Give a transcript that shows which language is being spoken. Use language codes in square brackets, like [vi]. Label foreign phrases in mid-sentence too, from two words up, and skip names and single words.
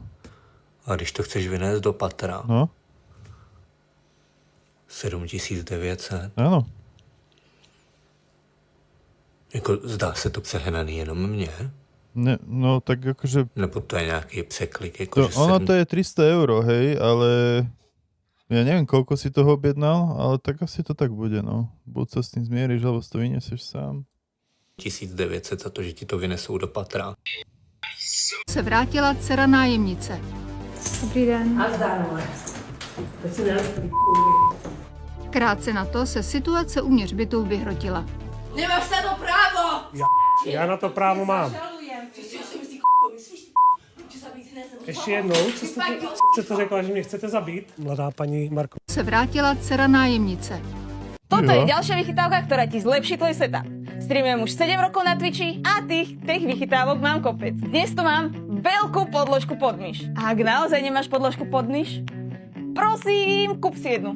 [cs] A když to chceš vynést do patra, no. 7900. Ano. Jako zdá se to přehnaný jenom mně? Ne, no tak akože... Nebo to je nějaký překlik? Jako, To, že ono to je 300 €, hej, ale... [sk] Ja neviem, koľko si toho objednal, ale tak asi to tak bude, no. Buď sa s tým zmieriš, alebo si to vyniesieš sám. [cs] 1900 za to, že ti to vynesou do patra. Se vrátila dcera nájemnice. Dobrý den. A zdárové. Krátce na to se situace uvnitř bytu vyhrotila. Nemáš na to právo! Já na to právo mám. Ještě jednou, co jste to řekla, že mě chcete zabít? Mladá paní Marko. Se vrátila dcera nájemnice. [sk] Toto je ďalšia vychytávka, ktorá ti zlepší tvoj setup. Streamujem už 7 rokov na Twitchi a tých vychytávok mám kopec. Dnes tu mám veľkú podložku pod myš. A ak naozaj nemáš podložku pod myš, prosím, kúp si jednu.